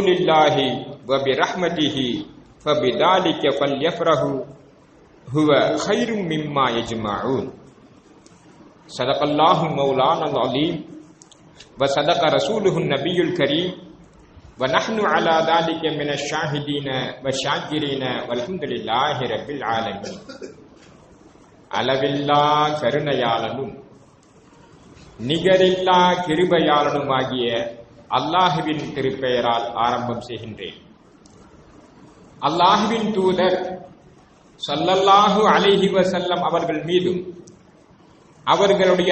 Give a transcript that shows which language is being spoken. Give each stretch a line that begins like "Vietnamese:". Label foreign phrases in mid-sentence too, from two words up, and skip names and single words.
Arabic: الله وبرحمته فبذلك فليفرحوا هو خير مما يجمعون صدق الله مولانا العظيم وصدق رسوله النبي الكريم ونحن على ذلك من الشاهدين والشاكرين والحمد لله رب العالمين
Tamil: அளவில்லா கருணையாளனும் நிகரில்லா கிருபையாளனுமாகிய அல்லாஹுவின் திருப்பெயரால் ஆரம்பம் செய்கின்றேன். அல்லாஹுவின் தூதர் ஸல்லல்லாஹு அலைஹி வஸல்லம் அவர்கள் மீதும் அவர்களுடைய